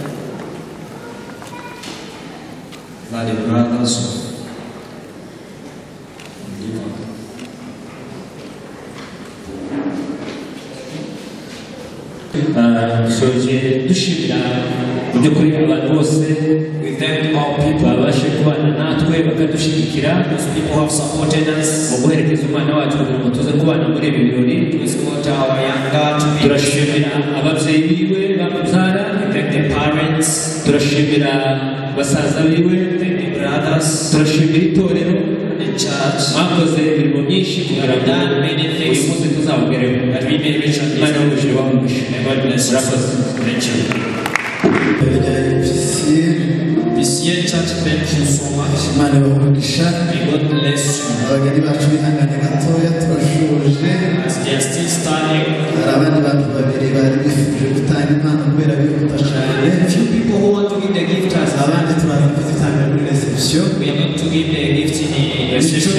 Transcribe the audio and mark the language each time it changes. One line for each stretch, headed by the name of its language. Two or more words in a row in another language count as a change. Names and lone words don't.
English: Are the brothers of
Kinyarwanda: soje dushimira by'ukuri abantu bose.
English: We thank all people
Kinyarwanda: babashe kubana natwe bakadushigikira.
English: Those people have supported us.
Kinyarwanda: Mu guherekeza umwana wacu kugira ngo tuze kubana muri ibi birori. Turashimira ababyeyi biwe bamubyara.
English: We thank the parents.
Kinyarwanda: Turashimira basaza biwe.
English: Thank the brothers.
Kinyarwanda: Turashimira itorero.
English: The church.
Kinyarwanda: Mwakoze imirimo myinshi kugira ngo uyu munsi tuzabugereho.
English: That we may reach out.
Kinyarwanda: Imana y'umugisha wamugisha.
English: God bless you. Thank you. This year, church, thank you so much. May God bless you. As they are still standing, few people who want to give the gift as we are going to give the gift in the reception.